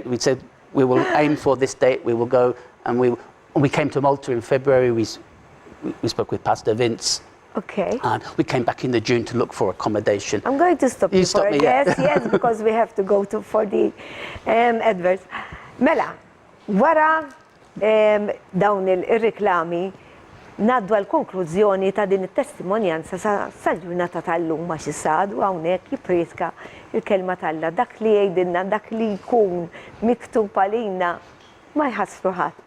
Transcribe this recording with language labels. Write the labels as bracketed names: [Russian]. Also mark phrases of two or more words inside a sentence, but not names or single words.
[English] We said we will aim for this date. We will go, and we came to Malta in February. We spoke with Pastor Vince. Okay. And we came back in June to look for accommodation. I'm going to stop you stop for me, yes, because we have to go for the adverts. [Maltese] Mela, wara dawn il-reklami, naddu għal-konklużjoni ta' din it-testimonjanza sal-ġurnata tal-lum ma xisadu hawnhekk jipreska il-kelma tal-Alla, dak li jgħidilna, dak li jkun miktub għalina ma jħassru ħadd.